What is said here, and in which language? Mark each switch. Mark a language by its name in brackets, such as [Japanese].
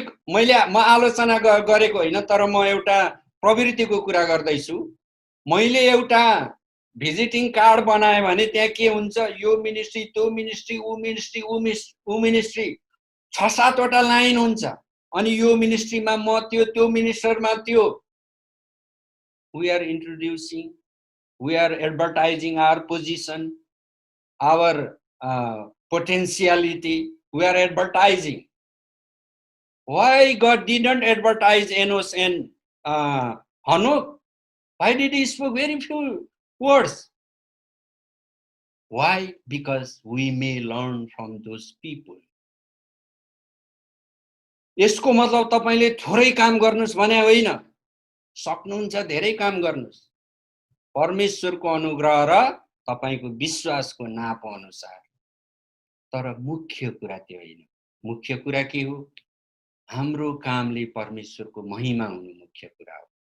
[Nepali] म आलोचना गरेको होइन, तर म एउटा प्रवृत्तिको कुरा गर्दैछु। मैले एउटा भिजिटिङ कार्ड बनाएँ भने त्यहाँ के हुन्छ, यो मिनिस्ट्री, त्यो मिनिस्ट्री, ऊ मिनिस्ट्री 6-7 वटा लाइन हुन्छ। अनि यो मिनिस्ट्रीमा म त्यो मिनिस्टरमा त्यो। [English] We are introducing, we are advertising our position, our potentiality. We are advertising. Why God didn't advertise Enos and Hanok? Why did he speak very few words? Why? Because we may learn from those people. [Nepali] यसको मतलब तपाईले थोरै काम गर्नुस् भने होइन, सक्नुहुन्छ धेरै काम गर्नुस्। परमेश्वरको अनुग्रह र तपाईको विश्वासको नाप अनुसार। तर मुख्य कुरा त्यो होइन। मुख्य कुरा के हो? हाम्रो कामले परमेश्वरको महिमा हुनु मुख्य कुरा हो।